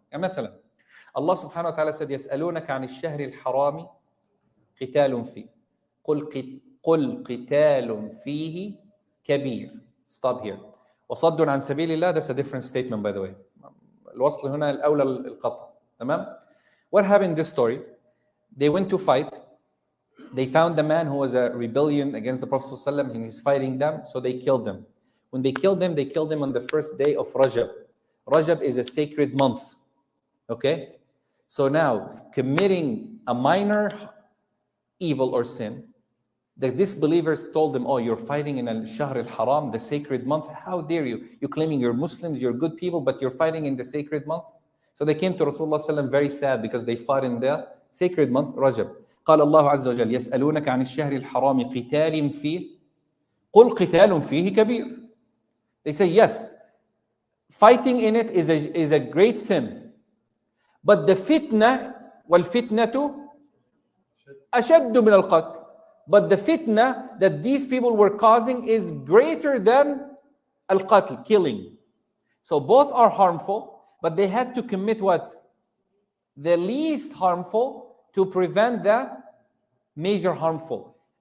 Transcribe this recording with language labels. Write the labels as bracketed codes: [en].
[ar] مثلا [en] Allah subhanahu wa ta'ala said [ar] يسألونك عن الشهر الحرام قتال فيه قل قتال فيه كبير. [en] Stop here. [ar] وصد عن سبيل الله. [en] That's a different statement, by the way. [ar] الوصل هنا الأولى القطع. تمام. [en] What happened in this story? They went to fight. They found the man who was a rebellion against the Prophet ﷺ, and he's fighting them, so they killed him. When they killed him on the first day of Rajab. Rajab is a sacred month. Okay? So now, committing a minor evil or sin, the disbelievers told them, oh, you're fighting in al-Shahr al-Haram, the sacred month. How dare you? You're claiming you're Muslims, you're good people, but you're fighting in the sacred month? So they came to Rasulullah ﷺ very sad because they fought in the sacred month, Rajab. [ar] قال الله عز وجل يسألونك عن الشهر الحرام قتال فيه قل قتال فيه كبير. [en] They say, yes, fighting in it is a great sin. But the fitna, [ar] والفتنة أشد من القتل. [en] But the fitna that these people were causing is greater than al-qatl, killing. So both are harmful, but they had to commit what? The least harmful to prevent the major harmful.